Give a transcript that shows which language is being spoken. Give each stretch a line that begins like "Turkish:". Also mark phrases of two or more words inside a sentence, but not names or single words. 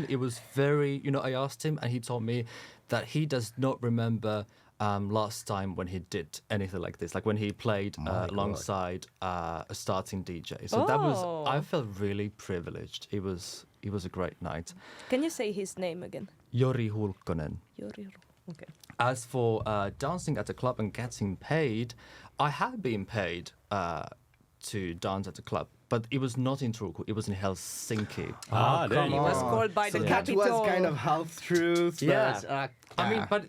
English: It was very, I asked him and he told me that he does not remember last time when he did anything like this, like when he played God. alongside a starting DJ. So that was, Oh. I felt really privileged. It was a great night. Can you say his name again? Jori Hulkkonen. Jori. Okay. As for dancing at a club and getting paid, I had been paid to dance at a club, but it was not in Turku, it was in Helsinki. There you It was go. called by the that capital. was kind of half truth. Yeah. But, I mean, but